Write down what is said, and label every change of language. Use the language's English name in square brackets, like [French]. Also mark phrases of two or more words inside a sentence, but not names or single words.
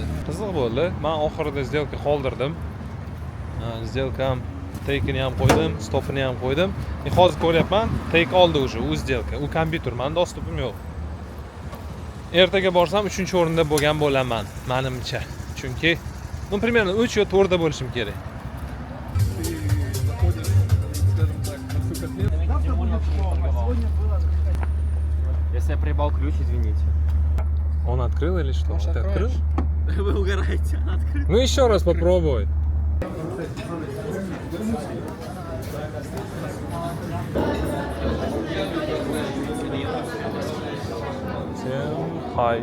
[Uzbek] Qiziq bo'ldi. Men oxirida сделка qoldirdim. Сделкам take'ini ham qo'ydim, stopini ham qo'ydim. Hozir ko'ryapman, take oldi o'sha u сделка. U kompyuter, menda dostupim yo'q. Ertaga borsam 3-o'rinda bo'lgan bo'laman, menimcha. Chunki, примерно 3 yo 4 da bo'lishim kerak. [Russian] Если я проебал ключ, извините. Он открыл или что? Ты открыл? Вы угораете, он открыл. Ну еще раз попробуй. Всем хай.